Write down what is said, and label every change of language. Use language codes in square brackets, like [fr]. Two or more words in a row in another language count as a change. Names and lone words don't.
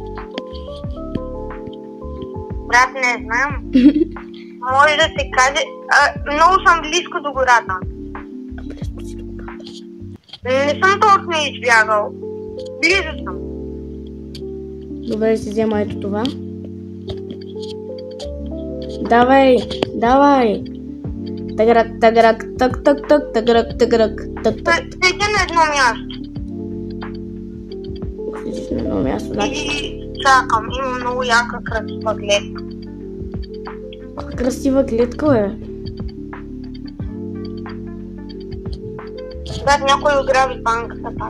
[bg] Брат, не знам. Може да се каже... много съм близко до гората. Близко си до гората. Не съм точно избягал. Близо съм. Добре, си взема ето това. Давай, давай. Таграк, таграк, так, так, так, таграк, таграк, так, так. Седя на едно място. Седиш на едно място, значи. И чакам. Има много яка красива гледка. Красива клетка, бе. Да, някой ограби банката пак.